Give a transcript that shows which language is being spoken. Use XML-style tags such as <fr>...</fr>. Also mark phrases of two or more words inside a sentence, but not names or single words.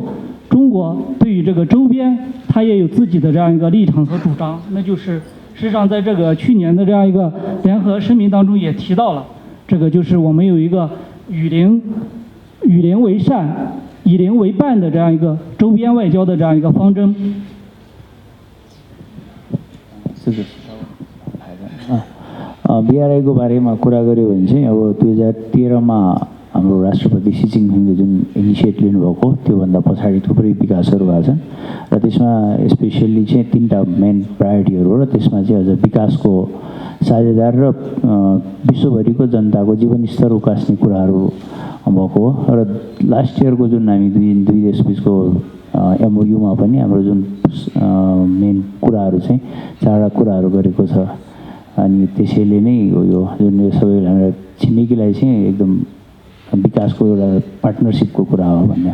<zh>中国对于这个周边，它也有自己的这样一个立场和主张，那就是事实上在这个去年的这样一个联合声明当中也提到了，这个就是我们有一个与邻为善、以邻为伴的这样一个周边外交的这样一个方针。</zh> <ne>BRI को बारेमा कुरा गर्यो भने चाहिँ अब 2013 मा हाम्रो राष्ट्रपति सी जिनपिङले जुन इनिसिएट लिनुभएको त्योभन्दा पछाडि थुप्रै विकासहरू भएको छन् र त्यसमा स्पेसल्ली चाहिँ 3टा</ne> <en>main priorities</en> <ne>हो र त्यसमा चाहिँ अझ विकासको साझेदार र विश्वभरिको जनताको जीवनस्तर उकास्ने कुराहरू भएको हो र</ne> <en>last year</en> <ne>जुन हामी दुई देशबीचको एमओयूमा पनि हाम्रो जुन मेन कुराहरू चाहिँ 4वटा कुराहरू गरेको छ अनि त्यसैले नै यो जुन यो सबै हाम्रो छिमेकीलाई चाहिँ एकदम विकासको एउटा पार्टनरशिपको कुरा हो भन्ने。</ne>